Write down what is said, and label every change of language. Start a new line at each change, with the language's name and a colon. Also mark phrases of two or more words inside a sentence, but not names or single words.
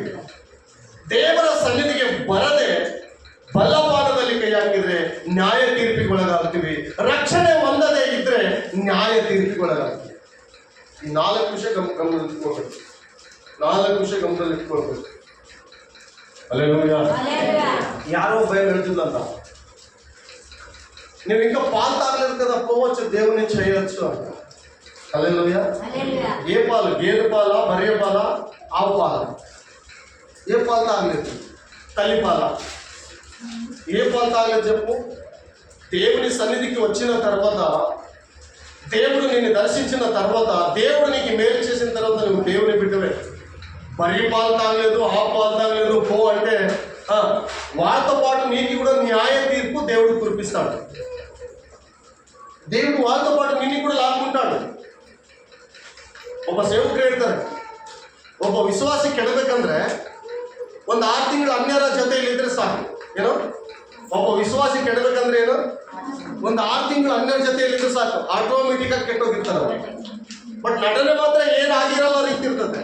Kannada: ದೇವರ ಸನ್ನಿಧಿಗೆ ಬರದೆ ಬಲ್ಲಪಾನದಲ್ಲಿ ಕೈ ಹಾಕಿದ್ರೆ ನ್ಯಾಯ ತೀರ್ಪಿಗೊಳಗಾಗ್ತೀವಿ. ರಕ್ಷಣೆ ಹೊಂದದೇ ಇದ್ರೆ ನ್ಯಾಯ ತೀರ್ಪಿಗೊಳಗಾಗ್ತೀವಿ. ಈ 4 ವಿಷಯ ಗಮನದಲ್ಲಿಟ್ಕೊಳ್ಬೇಕು. 4 ವಿಷಯ ಗಮನದಲ್ಲಿಟ್ಕೊಳ್ಬೇಕು. ಹಲ್ಲೆಲೂಯಾ. ಯಾರೋ ಭಯ ಹೇಳ್ತಿದ್ದಂತ, ನೀವು
Telugu: ఇంకా పాలు కదా పోవచ్చు దేవుని చేయొచ్చు అంట. హల్లెలూయా. ఏ పాలు? గేదె పాల, బర్రె పాల, ఆవు పాల? ఏ పాలు తాగలేదు? తల్లి పాల? ఏ పాలు తాగలేదు చెప్పు? దేవుని సన్నిధికి వచ్చిన తర్వాత, దేవుడు నిన్ను దర్శించిన తర్వాత, దేవుడు నీకు మేలు చేసిన తర్వాత నువ్వు దేవుని బిడ్డవే. బర్రె పాలు తాగలేదు, ఆవు పాలు తాగలేదు పో అంటే వారితో పాటు నీకు కూడా న్యాయ తీర్పు దేవుడు కురిపిస్తాడు. దేవుడు వాళ్ళతో పాటు నిన్ను కూడా లాక్కుంటాడు.
Kannada: ಒಬ್ಬ ಸೇವಕರು ಹೇಳ್ತಾರೆ, ಒಬ್ಬ ವಿಶ್ವಾಸಿ ಕೆಡಬೇಕಂದ್ರೆ 1 6 ತಿಂಗಳು ಅನ್ಯರ ಜೊತೆಯಲ್ಲಿ ಇದ್ರೆ ಸಾಕು. ಏನೋ ಒಬ್ಬ ವಿಶ್ವಾಸಿ ಕೆಡಬೇಕಂದ್ರೆ ಏನು? 1 6 ತಿಂಗಳು ಅನ್ಯರ ಜೊತೆಯಲ್ಲಿ ಇದ್ರೆ ಸಾಕು. ಆಟೋಮೆಟಿಕ್ ಆಗಿ ಕೆಟ್ಟೋಗಿರ್ತಾರೆ. ಬಟ್ ನಟನೆ ಮಾತ್ರ ಏನಾಗಿರಲ್ಲ ರೀತಿ ಇರ್ತದೆ.